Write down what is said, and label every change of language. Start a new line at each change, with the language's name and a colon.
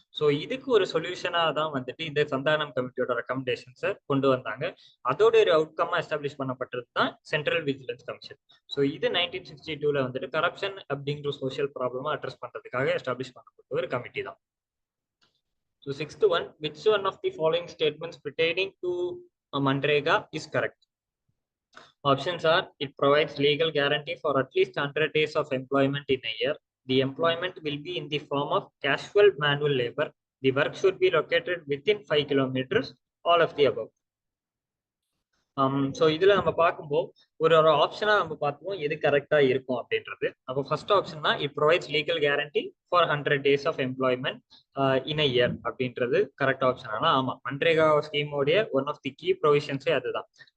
Tamil: So இதுக்கு ஒரு சொல்யூஷனா தான் வந்துட்டு இந்த சந்தானம் கமிட்டியோட ரெக்கமெண்டேஷன்ஸை கொண்டு வந்தாங்க. அதோட ஒரு அவுட்கமா எஸ்டாப்ளிஷ் பண்ணப்பட்டது தான் சென்ட்ரல் விஜிலன்ஸ் கமிஷன். ஸோ இது 1962ல வந்துட்டு கரப்ஷன் அப்படிங்கிற சோஷியல் ப்ராப்ளமா அட்ரஸ் பண்றதுக்காக எஸ்டாப்ளிஷ் பண்ணப்பட்ட ஒரு கமிட்டி தான்.
English: So sixth one, which one of the following statements pertaining to Manrega is correct? Options are: it provides legal guarantee for at least 100 days of employment in a year. The employment will be in the form of casual manual labor. The work should be located within 5 kilometers. All of the above.
Tamil: So இதுல நம்ம பார்க்கும்போது ஒரு ஒரு ஆப்ஷனா நம்ம பார்த்துப்போம் எது கரெக்டா இருக்கும் அப்படின்றது. அப்போ first ஆப்ஷன்னா
English: it provides legal guarantee for 100 days of employment in a year
Tamil: அப்படின்றது கரெக்ட் ஆப்ஷன். ஆனால் ஆமா, MNREGA ஸ்கீமோடைய
English: one of the key ப்ரொவிஷன்ஸே
Tamil: அதுதான்.